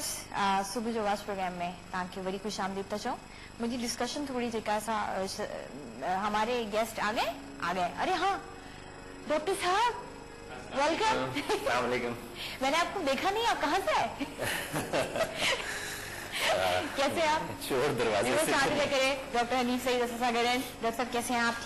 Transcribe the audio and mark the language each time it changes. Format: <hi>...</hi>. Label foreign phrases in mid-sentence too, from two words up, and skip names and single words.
<sd>सुबुह जो आवाज़ प्रोग्राम में तव्हांखे वरी खुश आमदीद था चऊं. मुंहिंजी डिस्कशन थोड़ी जेका सा</sd> <ur>ہمارے گیسٹ آ گئے. ارے ہاں ڈاکٹر صاحب، ویلکم. میں نے آپ کو دیکھا نہیں، آپ کہاں سے آئے? کیسے آپ? چور دروازے سے</ur> <sd>करे.</sd> <ur>ڈاکٹر حنیف سعید ڈاکٹر صاحب کیسے ہیں آپ?</ur>